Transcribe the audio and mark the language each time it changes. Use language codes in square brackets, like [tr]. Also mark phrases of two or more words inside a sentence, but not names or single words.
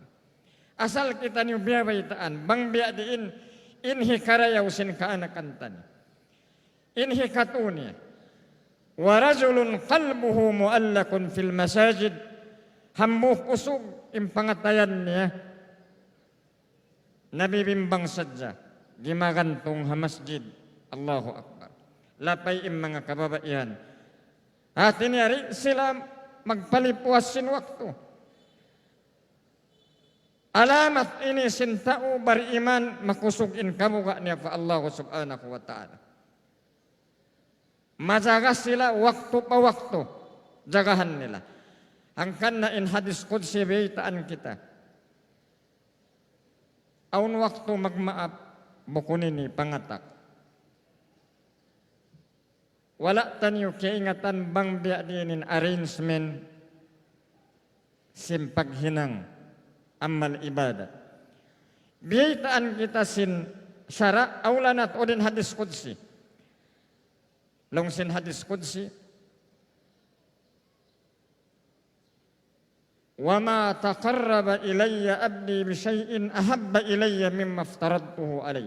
[tsg] Asal kita niyo biyabaitaan, bang biya diin, inhi karayaw sin kaanakantan. Inhi katuni. [ar] ورجل قلبه معلق في المساجد. [tsg] Hambuh usog, impangatayan niya. Nabibimbang sadya, gimagantong ha masjid. [ar] الله أكبر. [tsg] Lapay mga kababaihan. Atin yari sila magpalipuas sin waktu. Alamat ini sintao beriman makusugin kamuga niya pa [ar] الله سبحانه وتعالى. [tsg] Majaga sila waktu pa waktu. Jagahan nila. Angkan na in [ar] حديث قدسي [tsg] baitaan kita. Aun waktu magmaap bukunin ni pangatak. Wala tanyo kaingatan bang biya dinin arrangement simpaghinang amal ibadah. Biyaitaan kita sin syara aulanat odin [ar] حديث قدسي. [tsg] Long sin [ar] حديث قدسي. وما تقرب إلي عبدي بشيء أحب إلي مما افترضته عليه.